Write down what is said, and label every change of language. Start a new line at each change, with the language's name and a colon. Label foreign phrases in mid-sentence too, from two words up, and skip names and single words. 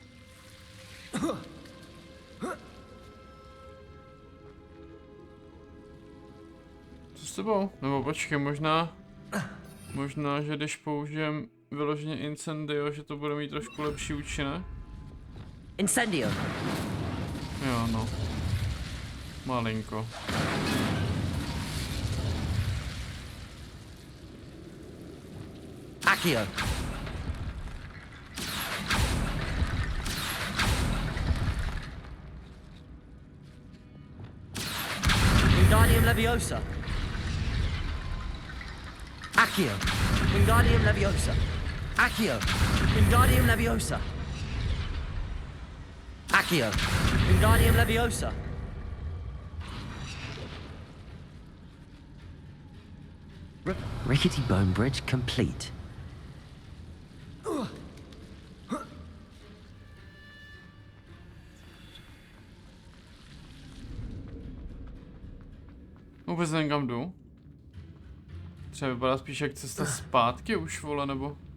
Czech: Co s tebou? Nebo počkej, možná, že když použijem vyloženě incendio, že to bude mít trošku lepší účinek? Incendio. Jo, no. Malinko. Accio. Wingardium Leviosa. Accio. Wingardium Leviosa. Accio. Wingardium Leviosa. Accio.
English: Wingardium Leviosa. Rickety bone bridge complete.
Czech: Vůbec nevím, kam jdu. Třeba vypadá spíš jak cesta zpátky už, vole, nebo...